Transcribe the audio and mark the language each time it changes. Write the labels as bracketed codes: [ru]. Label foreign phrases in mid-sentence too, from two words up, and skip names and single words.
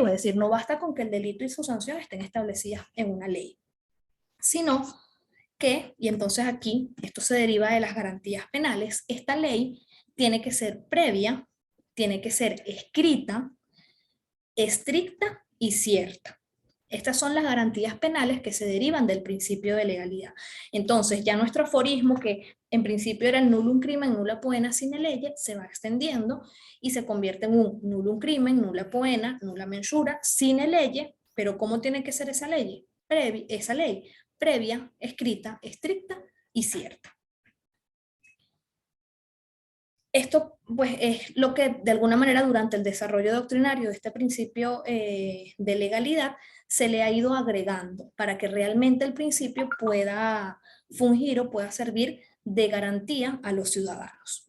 [es] Es decir, no basta con que el delito y su sanción estén establecidas en una ley, sino que, y entonces aquí esto se deriva de las garantías penales, esta ley tiene que ser previa, tiene que ser escrita, estricta y cierta. Estas son las garantías penales que se derivan del principio de legalidad. Entonces, ya nuestro aforismo, que en principio era el [la] nullum crimen, nulla poena sine lege, [es] se va extendiendo y se convierte en un [la] nullum crimen, nulla poena, nulla mensura, sine lege. [es] Pero ¿cómo tiene que ser esa ley? Esa ley previa, escrita, estricta y cierta. Esto pues es lo que de alguna manera durante el desarrollo doctrinario de este principio de legalidad se le ha ido agregando para que realmente el principio pueda fungir o pueda servir de garantía a los ciudadanos.